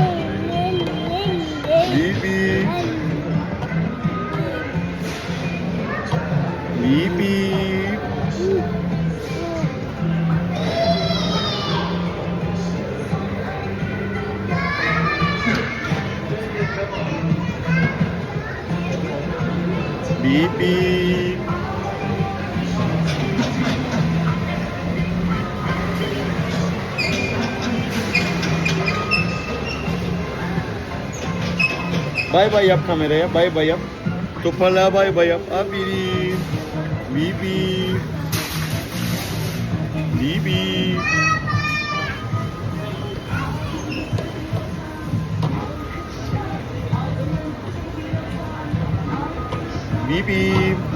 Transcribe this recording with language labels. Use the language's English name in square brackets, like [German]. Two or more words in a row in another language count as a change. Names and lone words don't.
[Turkish] Beep beep. Beep beep. Beep beep. Bay bay yap kameraya, bay bay yap. Toparlığa bay bay yap. Aferin. Beep beep. Beep beep. Beep beep.